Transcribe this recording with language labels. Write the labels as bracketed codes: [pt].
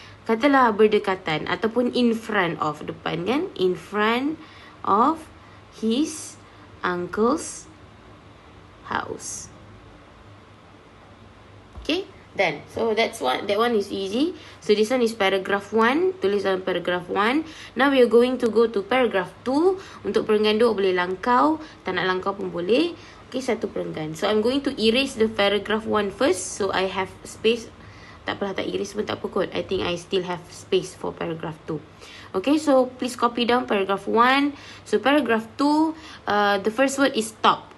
[ms] Katalah berdekatan ataupun [en] in front of, [ms] depan kan, [en] in front of his uncle's house. Okay, done. So that one is easy. So this one is paragraph 1. [ms] Tulis dalam [en] paragraph 1. Now we are going to go to paragraph 2. [ms] Untuk perenggan 2 boleh langkau, tak nak langkau pun boleh. Okay, satu perenggan. [en] So I'm going to erase the paragraph 1 first. So I have space. [ms] Tak apalah, tak erase pun tak apa kot. [en] I think I still have space for paragraph 2. Okay, so please copy down paragraph 1. So paragraph 2, the first word is stop.